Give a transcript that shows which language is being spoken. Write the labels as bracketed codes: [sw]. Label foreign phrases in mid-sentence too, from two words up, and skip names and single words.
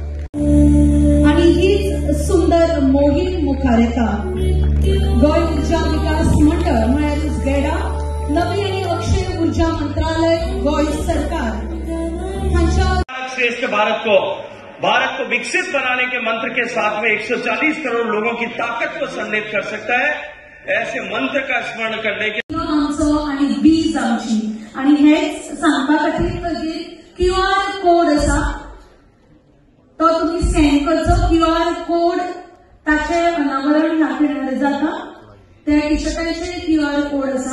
[kok] आनी हीच सुंदर मोहीम मुखार येता. गोय उर्जा विकास मंडळ म्हळ्यार उजगेडा, नवी आनी अक्षय उर्जा मंत्रालय, गोय सरकार [hi] श्रेष्ठ भारत को विकसित बनाने के मंत्र के साथ में 140 करोड़ लोगों की ताकत को सम्मिलित कर सकता है. ऐसे मंत्र का स्मरण करने के [kok] आणि बीज आमची आणि हेच सांगपा खातीर [en] QR code [kok] आसा तो तुम्ही स्कॅन करचो. [en] QR code [kok] ताचे अनावरण ह्या जाता. त्या टिशर्टाचेर [en] QR code [kok] आसा.